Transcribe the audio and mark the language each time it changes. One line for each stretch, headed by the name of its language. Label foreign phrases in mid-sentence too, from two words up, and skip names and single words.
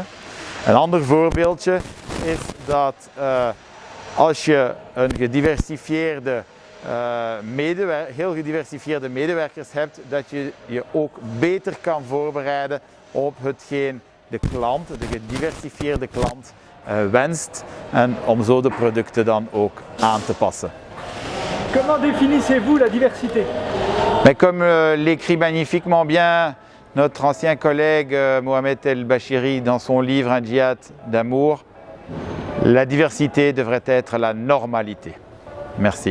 Dutch: Een ander voorbeeldje is dat als je een heel gediversifieerde medewerkers hebt, dat je je ook beter kan voorbereiden op hetgeen de klant, de gediversifieerde klant, wenst en om zo de producten dan ook aan te passen.
French: Comment définissez-vous la diversité? Mais comme l'écrit magnifiquement bien notre ancien collègue Mohamed El Bachiri dans son livre Un djihad d'amour, la diversité devrait être la normalité. Merci.